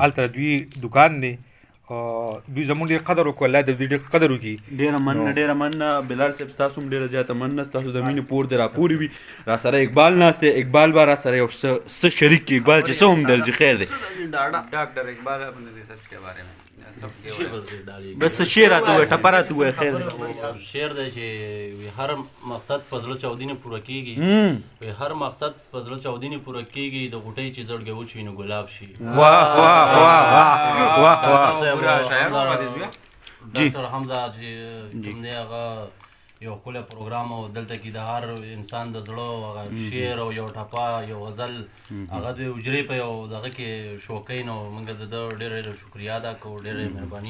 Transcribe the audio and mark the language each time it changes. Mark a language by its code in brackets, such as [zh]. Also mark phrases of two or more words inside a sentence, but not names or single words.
[ps] هلته دوی دکان دی، دوی زموږ ډېر قدر وکړو، الله د دوی ډېر قدر وکړي. ډېره مننه، ډېره مننه. بلال صاحب ستاسو هم ډېره زیاته مننه، ستاسو د مینې پور دې راپورې وي. را سره اقبال ناست دی، اقبال به را سره یو څه شریک کړي. اقبال چې څه هم درځي، خیر دی. [ur] ډاکټر اقبال اپنے ریسرچ کے بارے میں [ps] بس څه شعر راته ووایه، ټپه راته ووایه. خیر دی. شعر دی چې هر مقصد په زړه چاودینې پوره کېږي، هر مقصد په زړه چاودینې پوره کېږي، د غوټۍ چې زړګی وچوي نو ګلاب شي. ډاکټر حمزه چې کوم دی هغه یو ښکلی پروګرام او دلته کې د هر انسان د زړه هغه شعر او یو ټپه یو غزل هغه د حجرې په یو دغه کې شو کوي، نو موږ د ده ډېره شکریه ادا کوو، ډېره مهرباني.